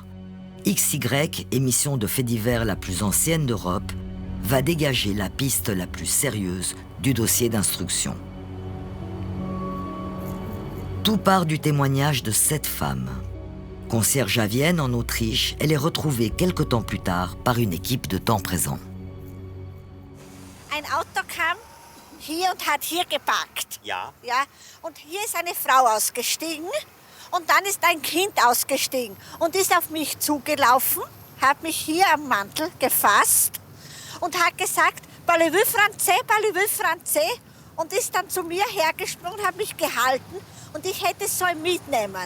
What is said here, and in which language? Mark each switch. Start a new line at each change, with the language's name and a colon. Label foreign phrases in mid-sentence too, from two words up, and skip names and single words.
French: XY, émission de faits divers la plus ancienne d'Europe, va dégager la piste la plus sérieuse du dossier d'instruction. Tout part du témoignage de cette femme. Concierge à Vienne, en Autriche, elle est retrouvée quelque temps plus tard par une équipe de temps présent.
German: Ein Auto kam hier und hat hier geparkt. Ja. Ja. Und hier ist eine Frau ausgestiegen und dann ist ein Kind ausgestiegen und ist auf mich zugelaufen, hat mich hier am Mantel gefasst und hat gesagt,
French: Parlez-vous français,
German: und ist dann zu mir hergesprungen, hat mich gehalten und ich hätte es sollen mitnehmen.